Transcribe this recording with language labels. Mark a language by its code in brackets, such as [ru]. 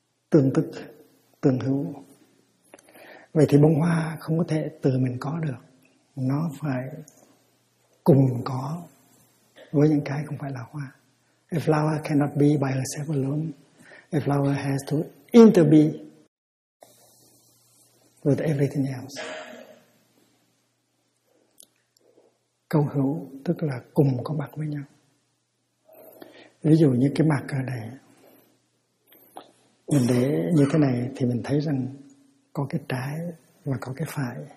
[vi] Tương tức, tương hữu. Vậy thì bông hoa không có thể tự mình có được. Nó phải cùng có với những cái không phải là hoa. [en] A flower cannot be by herself alone. A flower has to interbe with everything else. [vi] Câu hữu tức là cùng có mặt với nhau. Ví dụ như cái mặt này, mình để như thế này thì mình thấy rằng có cái trái và có cái phải.